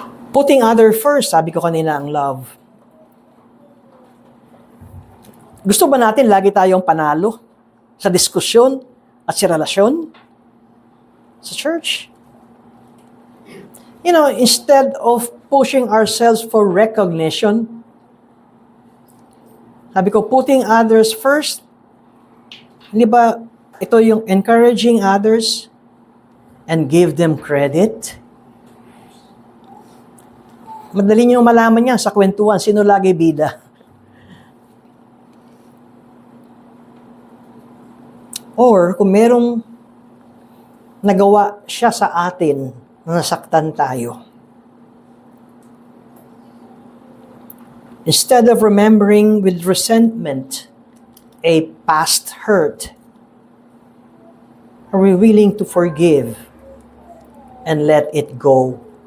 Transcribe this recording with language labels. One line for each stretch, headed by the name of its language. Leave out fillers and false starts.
English: Putting other first,
Filipino: sabi ko kanina, ang love. Gusto ba natin lagi tayong panalo sa diskusyon at sa relasyon sa church?
English: You know, instead of pushing ourselves for recognition,
Filipino: sabi ko,
English: putting others first,
Filipino: hindi ba ito yung
English: encouraging others and give them credit?
Filipino: Madali nyo malaman yan sa kwentuhan, sino lagi bida. Or kung merong nagawa siya sa atin, nasaktan tayo.
English: Instead of remembering with resentment a past hurt, are we willing to forgive and let it go?